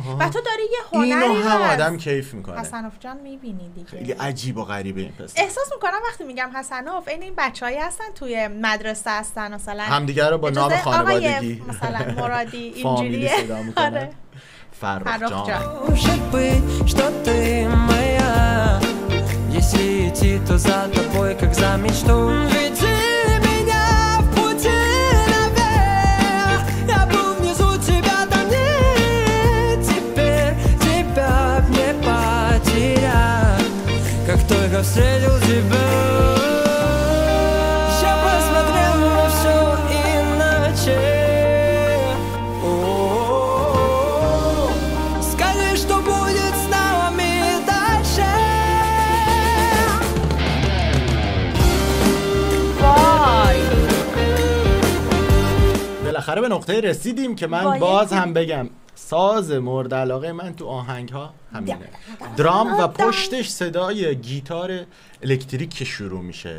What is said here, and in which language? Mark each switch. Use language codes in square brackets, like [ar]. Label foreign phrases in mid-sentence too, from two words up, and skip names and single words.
[fa] و تو داری یه هنری اینو هم آدم کیف میکنه. حسنوف جان میبینی دیگه. خیلی عجیب و غریبه این پسر. احساس میکنم وقتی میگم حسنوف این بچه‌ای هستن توی مدرسه هستن مثلا همدیگه رو با نام خانوادگی مثلا مرادی اینجوریه. آره. فرخ جان. [ru] Если идти, то за тобой, как за мечту. Веди меня в пути наверх. Я был внизу, тебя там нет теперь. Тебя не потерять, как только встретил тебя. Я посмотрел на все иначе. Скажи, что будет с нами дальше. [fa] بالاخره به نقطه رسیدیم که من باز هم بگم ساز مورد علاقه من تو آهنگ ها همینه، درام و پشتش صدای گیتار الکتریک که شروع میشه.